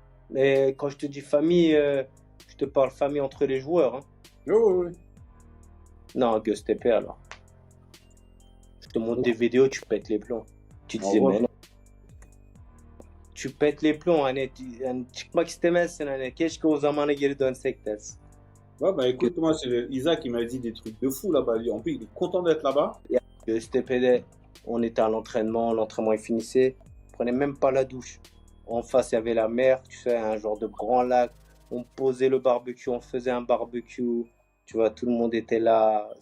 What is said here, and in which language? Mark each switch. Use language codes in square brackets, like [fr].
[fr] Mais quand je te dis famille, je te parle famille entre les joueurs. Hein. Oh, oui. Non, Göztepe alors. Je te montre des vidéos, tu pètes les plombs. Tu disais, revoir. mais non. Tu pètes les plombs hani. [tr] Çıkmak istemezsin hani. Keşke o zamana geri dönsek dersin. [fr] Ouais, bah écoute, moi, c'est Isaac qui m'a dit des trucs de fou là-bas. En plus, il est content d'être là-bas. Göztepe'de, on était à l'entraînement il finissait. On prenait même pas la douche. En face, il y avait la mer, tu sais, un genre de grand lac. On posait le barbecue, on faisait un barbecue. Tu vois, tout le monde était là.